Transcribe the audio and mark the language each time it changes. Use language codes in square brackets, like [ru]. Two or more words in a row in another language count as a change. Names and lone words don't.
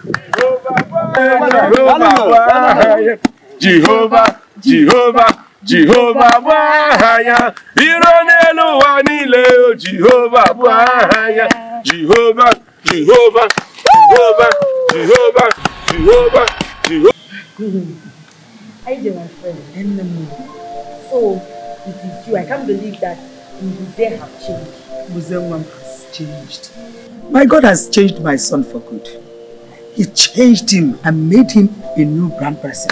[en] Jehovah, Jehovah, Jehovah, Bahaya. Ironelu Wanile, Jehovah, Bahaya. Jehovah, Jehovah, Jehovah, Jehovah, Jehovah, Jehovah. Hi there, my friend. So, it is you. I can't believe that Mbuze have changed. Mbuze has changed. My God has changed my son for good. He changed him and made him a new brand person.